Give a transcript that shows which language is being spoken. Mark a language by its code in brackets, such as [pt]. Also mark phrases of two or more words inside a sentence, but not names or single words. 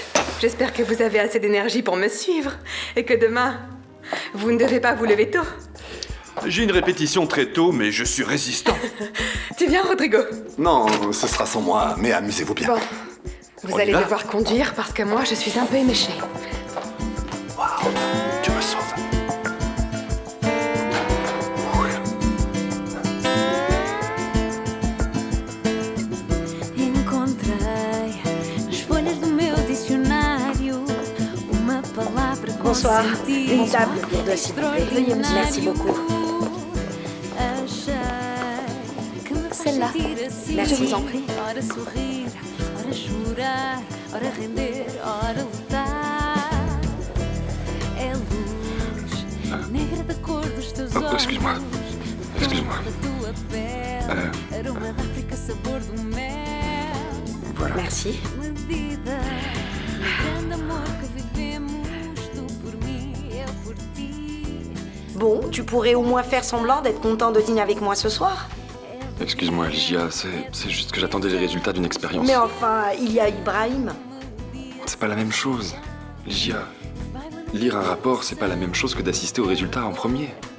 [fr] J'espère que vous avez assez d'énergie pour me suivre. Et que demain, vous ne devez pas vous lever tôt. J'ai une répétition très tôt, mais je suis résistant. Tu viens, Rodrigo? Non, ce sera sans moi, mais amusez-vous bien. Bon, vous allez devoir conduire parce que moi, je suis un peu éméchée. Waouh, tu me sauves. [pt] Encontrei nas folhas do meu dicionário uma palavra com [fr] Bonsoir. [pt] sentido [fr] Une table pour deux, s'il vous plaît. Veuillez me Merci beaucoup. Celle-là. Merci. Je vous en prie. [pt] Ora sorrir, ora chorar, ora render, ora lutar. É luz negra da cor dos teus olhos. [fr] Excuse-moi. Excuse-moi. [pt] Tua pele, aroma da África, sabor do mel. [fr] Voilà. Merci. [pt] Medida no grande amor que vivemos, tu por mim, eu por ti. [fr] Bon, tu pourrais au moins faire semblant d'être content de dîner avec moi ce soir. Excuse-moi, Ligia, c'est juste que j'attendais les résultats d'une expérience. Mais enfin, il y a Ibrahim. C'est pas la même chose. Ligia, lire un rapport, c'est pas la même chose que d'assister aux résultats en premier.